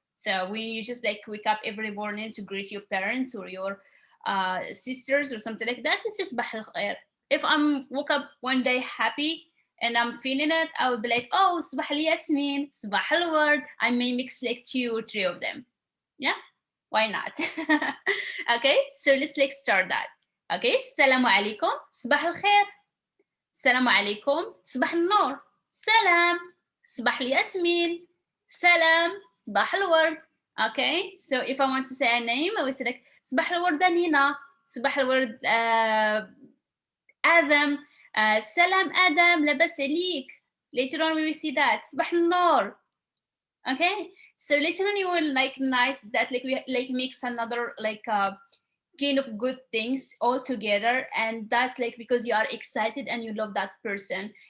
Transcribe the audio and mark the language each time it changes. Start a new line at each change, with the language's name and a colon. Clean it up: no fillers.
English: So when you just like wake up every morning to greet your parents or your sisters or something like that, it's just
Arabic: صباح الخير.
English: If I'm woke up one day happy and I'm feeling it, I would be like, oh,
Arabic: صباح الياسمين, صباح الورد.
English: I may mix like 2 or 3 of them. Yeah, why not? Okay, so let's like start that. Okay,
Arabic: السلام عليكم, صباح الخير. السلام عليكم, صباح النور. سلام, صباح الياسمين. سلام, صباح الورد.
English: Okay, so if I want to say a name, I will say like
Arabic: صباح الوردة نينا, صباح الورد آدم, سلام آدم, لاباس عليك.
English: Later on we will see that
Arabic: صباح النور.
English: Okay, so later on you will like nice that like we like mix another like kind of good things all together, and that's like because you are excited and you love that person.